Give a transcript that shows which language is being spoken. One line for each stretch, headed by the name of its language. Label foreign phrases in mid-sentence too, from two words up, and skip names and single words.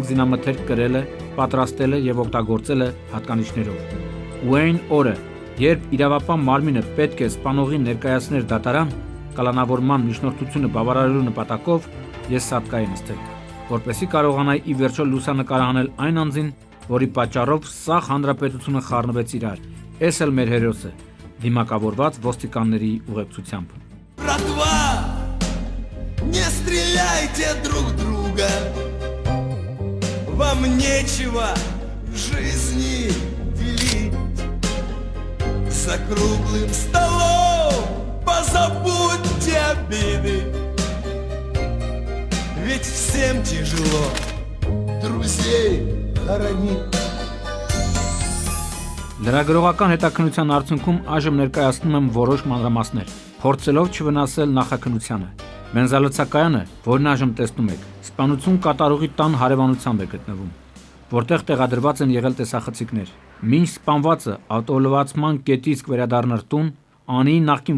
Armenian: զինամթերք կրելը, պատրաստելը եւ օգտագործելը հատկանիշներով։ Ու այն օրը, երբ իրավապահ մարմինը պետք է սպանողին ներկայացներ դատարան, կալանավորման միջնորդությունը բավարարելու նպատակով ես սատկայի նստել, որպեսզի կարողանայի ի վերջո լուսանկարահանել այն անձին, որի պատճառով սաղ հանրապետությունը խառնվեց իրար, էս էլ մեր հերոսը, դիմակավորված ոստիկանների ուղեկցությամբ։
Russian: Братва, не стреляйте друг друга, вам нечего в жизни делить. За круглым столом позабудьте обиды, ведь всем тяжело друзей хоронить.
Armenian: Լրագրողական հետաքննության արդյունքում այժմ ներկայացնում եմ որոշ մանրամասներ, փորձելով չվնասել նախաքննությանը։ Բենզալոցակայանը, որն այժմ տեսնում եք, սպանություն կատարողի տան հարևանությամբ է գտնվում, որտեղ տեղադրված են եղել տեսախցիկներ։ Մինչ սպանվածը ավտոլվացման կետից կվերադառնար տուն, Անիի նախկին